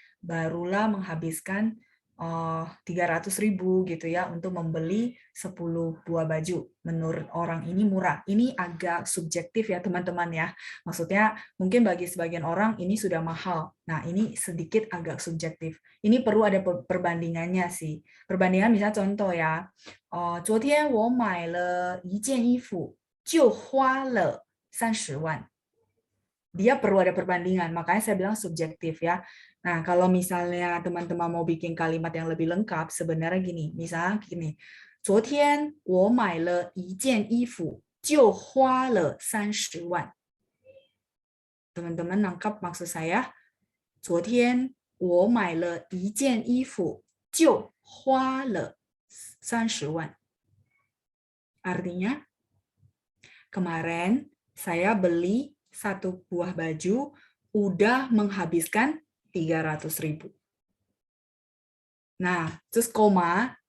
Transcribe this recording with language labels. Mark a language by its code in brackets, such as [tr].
[id] Barulah menghabiskan 300.000 gitu ya untuk membeli 10 buah baju. Menurut orang ini murah. Ini agak subjektif ya teman-teman ya. Maksudnya mungkin bagi sebagian orang ini sudah mahal. Nah, ini sedikit agak subjektif. Ini perlu ada perbandingannya sih. Perbandingan misalnya contoh ya. [zh] 昨天我买了一件衣服就花了30万. [id] Dia perlu ada perbandingan, makanya saya bilang subjektif ya. Nah, kalau misalnya teman-teman mau bikin kalimat yang lebih lengkap, sebenarnya gini, misalnya gini, [zh] 昨天我买了一件衣服就花了30万. [id] Teman-teman nangkap maksud saya? [zh] 昨天我买了一件衣服就花了30万. [id] Artinya, kemarin saya beli 1 buah baju, udah menghabiskan 300.000. Nah, terus koma,